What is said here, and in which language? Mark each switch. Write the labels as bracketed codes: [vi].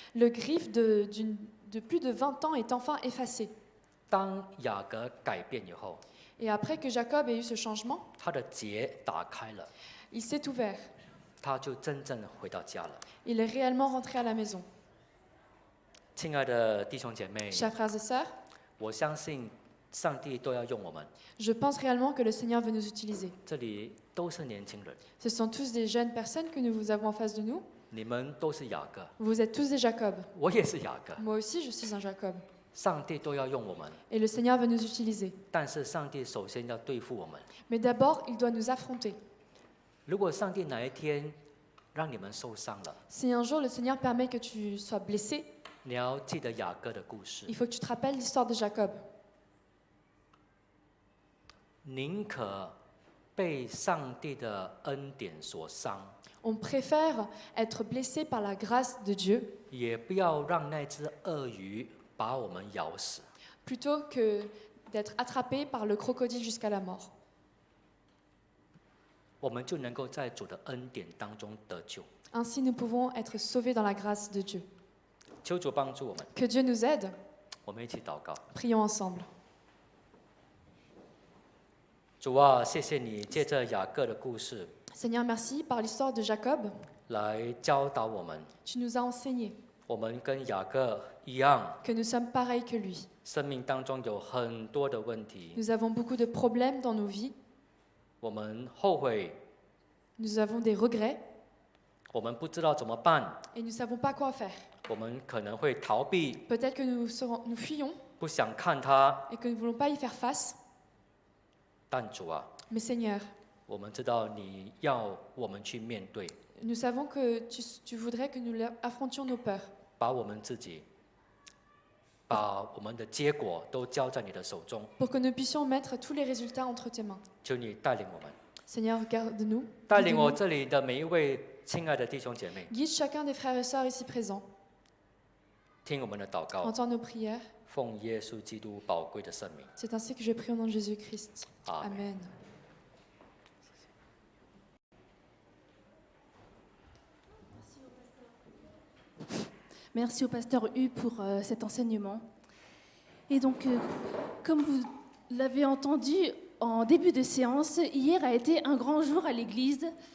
[fr] Le griffe de plus de 20 ans est enfin effacé. [zh] 当雅各改变以后， [fr] Et après que Jacob ait eu ce changement, [zh] 他的结打开了， [fr] il s'est ouvert. [zh] 他就真正回到家了。 [fr] Il est réellement rentré à la maison. [zh] 亲爱的弟兄姐妹， [fr] Chers frères et sœurs, [zh] 我相信上帝都要用我们。 [fr] je pense réellement que le Seigneur veut nous utiliser. [zh] 这里都是年轻人， [fr] Ce sont tous des jeunes personnes que nous avons en face de nous. [zh] 你们都是雅各， [fr] Vous êtes tous des Jacob. [zh] 我也是雅各。 [fr] Moi aussi, je suis un Jacob. [zh] 上帝都要用我们， [fr] Et le Seigneur veut nous utiliser. [zh] 但是上帝首先要对付我们。 [fr] Mais d'abord, il doit nous affronter. [zh] 如果上帝哪一天让你们受伤了， [fr] Si un jour le Seigneur permet que tu sois blessé, [zh] 你要记得雅各的故事 [fr] il，faut que tu te rappelles l'histoire de Jacob. [zh] 宁可被上帝的恩典所伤， [fr] On préfère être blessé par la grâce de Dieu [zh] 也不要让那只鳄鱼把我们咬死。 [fr] plutôt que d'être attrapé par le crocodile jusqu'à la mort. [zh] 我们就能够在主的恩典当中得救。 [fr] Ainsi, nous pouvons être sauvés dans la grâce de Dieu. [zh] 求主帮助我们， [fr] Que Dieu nous aide. [zh] 我们一起祷告。 [fr] Prions ensemble. [zh] 主啊，谢谢你借着雅各的故事 [fr] Seigneur, merci. Par l'histoire de Jacob, [zh] 来教导我们， [fr] tu nous as enseigné [zh] 我们跟雅各一样， [fr] que nous sommes pareils que lui. [zh] 生命当中有很多的问题， [fr] Nous avons beaucoup de problèmes dans nos vies. [zh] 我们后悔， [fr] Nous avons des regrets. [zh] 我们不知道怎么办， [fr] et nous ne savons pas quoi faire. [zh] 我们可能会逃避， [fr] Peut-être que nous fuyons [zh] 不想看它。 [fr] et que nous ne voulons pas y faire face. [zh] 但主啊， [fr] Mais Seigneur, [zh] 我们知道你要我们去面对， [fr] nous savons que tu voudrais que nous affrontions nos peurs, [zh] 把我们自己，把我们的结果都交在你的手中。 [fr] pour que nous puissions mettre tous les résultats entre tes mains. [zh] 求你带领我们， [fr] Seigneur, garde-nous, [zh] 带领我 [fr] guide-nous, [zh] 这里的每一位亲爱的弟兄姐妹， [fr] guide chacun des frères et sœurs ici présents, [zh] 听我们的祷告， [fr] entends nos prières. [zh] 奉耶稣基督宝贵的圣名， [fr] C'est ainsi que je prie au nom de Jésus-Christ. [zh] 阿门。 [fr] Amen. Merci au pasteur Hu pour cet enseignement. Et donc, comme vous l'avez entendu en début de séance, hier a été un grand jour à l'église.